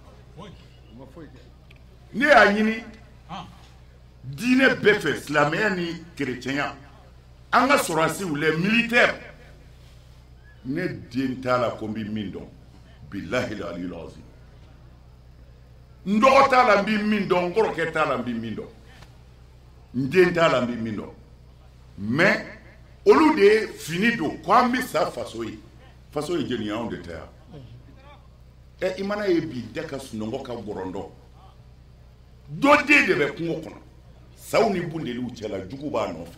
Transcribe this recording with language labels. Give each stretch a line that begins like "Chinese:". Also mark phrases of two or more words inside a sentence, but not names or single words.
Bambara: ne y'a ɲini diinɛ bɛɛ fɛ silamɛya ni kerecɛnya an ka sɔrɔdasiw
French: les militaires
Bambara: ne den t'a la ko n bɛ min dɔn
Arabic: بالله العلي العظيم
Bambara: n dɔgɔ t'a la n bɛ min dɔn n kɔrɔkɛ t'a la n bɛ min dɔn n den t'a la n bɛ min dɔn mais olu de ye fini don ko an bɛ sa faso ye jeli ye anw de tɛ yan i mana ye bi da ka sunɔgɔ ka gɔrɔndɔ dɔ den de bɛ kungo kɔnɔ saw ni bundeliw cɛla jugu b'a nɔfɛ